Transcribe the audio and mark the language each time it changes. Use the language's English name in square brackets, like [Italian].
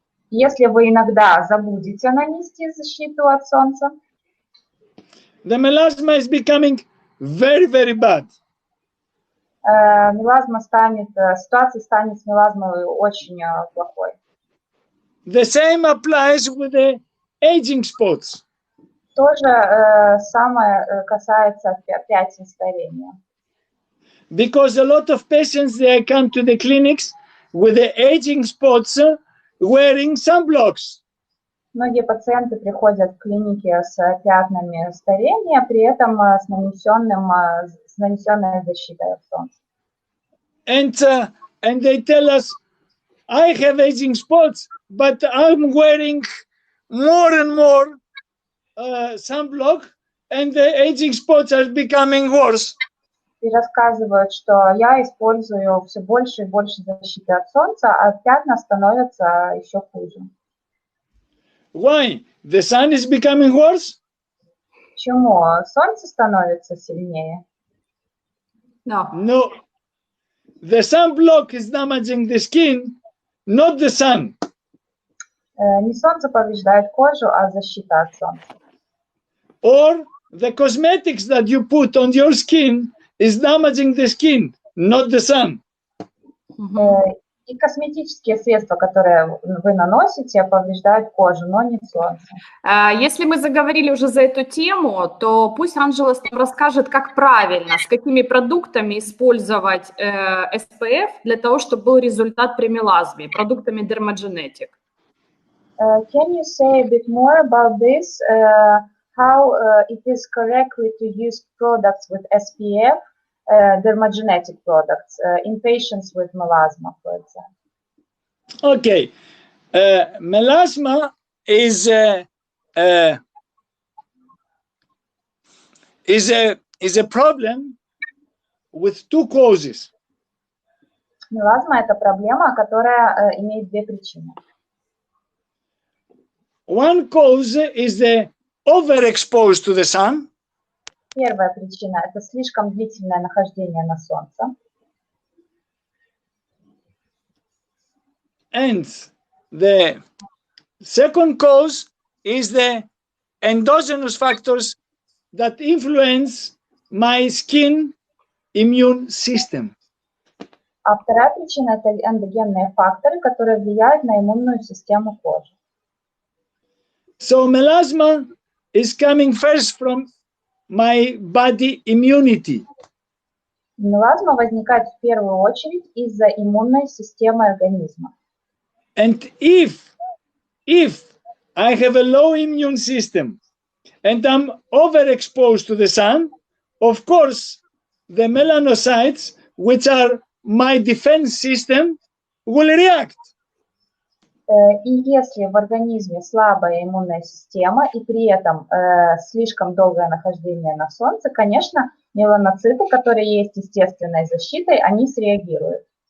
[Russian] если вы иногда забудете нанести защиту от солнца, [English] the melasma is becoming very, very bad. [Russian] ситуация станет с мелазмой очень плохой. [English] The same applies with the aging spots. [Russian] То же самое касается пятен старения. [English] Because a lot of patients, they come to the clinics with the aging spots wearing sunblocks. [Russian] Многие пациенты приходят в клиники с пятнами старения, при этом с нанесенной защитой от солнца. [English] And they tell us, I have aging spots, but I'm wearing more and more sunblock, and the aging spots are becoming worse. [Russian] И рассказывают, что я использую все больше и больше защиты от солнца, а пятна становятся еще хуже. [English] Why? The sun is becoming worse? [Russian] Почему? Солнце становится сильнее? [English] No. The sunblock is damaging the skin, not the sun. [Russian] Не солнце повреждает кожу, а защита от солнца. [English] Or the cosmetics that you put on your skin is damaging the skin, not the sun. [Russian] И косметические средства, которые вы наносите, повреждают кожу, но не солнце. Если мы заговорили уже за эту тему, то пусть Ангелос нам расскажет, как правильно, с какими продуктами использовать SPF для того, чтобы был результат при мелазме, продуктами Dermagenetic. [English] Can you say a bit more about this? How it is correctly to use products with SPF, Dermagenetic products, in patients with melasma, for example? Okay, melasma is a problem with two causes. [Russian] Мелазма – это проблема, которая имеет две причины. [English] One cause is the overexposed to the sun. [Russian] Первая причина – это слишком длительное нахождение на солнце. [English] And the second cause is the endogenous factors that influence my skin immune system. [Russian] А вторая причина – это эндогенные факторы, которые влияют на иммунную систему кожи. [English] So melasma is coming first from my body immunity. [Russian] Мелазма возникает в первую очередь из-за иммунной системы организма. [English] And if I have a low immune system and I'm overexposed to the sun, of course, the melanocytes, which are my defense system, will react. [Russian] И если в организме слабая иммунная система и при этом слишком долгое нахождение на солнце, конечно, меланоциты, которые есть естественной защитой, они среагируют.